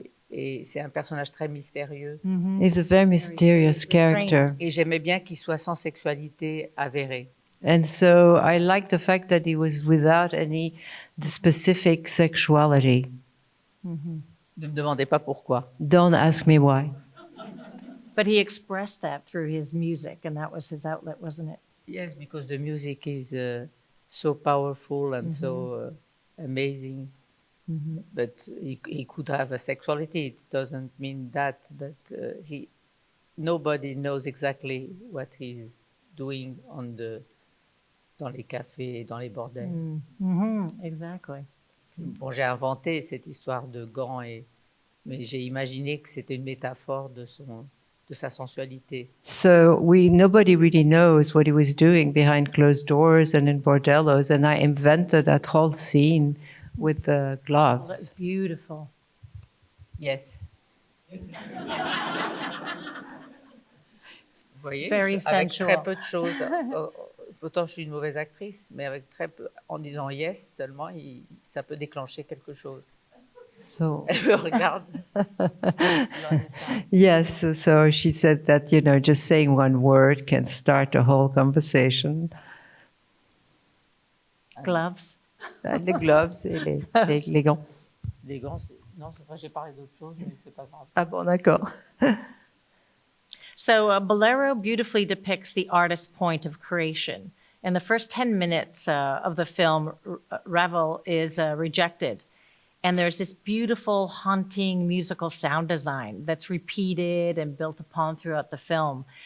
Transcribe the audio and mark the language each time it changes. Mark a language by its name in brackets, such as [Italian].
[French] Et c'est un personnage très mystérieux. [English] He's a very mysterious character. [French] Et j'aimais bien qu'il soit sans sexualité avérée. [English] And so I like the fact that he was without any specific sexuality. [French] Ne me demandez pas pourquoi. [English] Don't ask me why. But he expressed that through his music, and that was his outlet, wasn't it? Yes, because the music is so powerful and so amazing. But he could have a sexuality. It doesn't mean that, but nobody knows exactly what he's doing on the [French] dans les cafés et dans les bordels. [English] Exactly. [French] Bon, j'ai inventé cette histoire de gants, mais j'ai imaginé que c'était une métaphore de sa sensualité. [English] So nobody really knows what he was doing behind closed doors and in bordellos, and I invented that whole scene with the That's gloves. beautiful. [French] Yes. Vous voyez, [English] Very [French] avec [English] sensual. [French] très peu de choses. Pourtant, je suis une mauvaise actrice, mais avec très peu, en disant yes seulement, ça peut déclencher quelque chose. [English] So [French] Elle me regarde. [English] yes, so she said that just saying one word can start a whole conversation. Gloves. [French] Les gloves et les gants. Les gants, non, j'ai parlé d'autre chose, mais c'est pas grave. Ah bon, d'accord. [English] So Bolero beautifully depicts the artist's point of creation. In the first 10 minutes of the film, Ravel is rejected. And there's this beautiful, haunting musical sound design that's repeated and built upon throughout the film.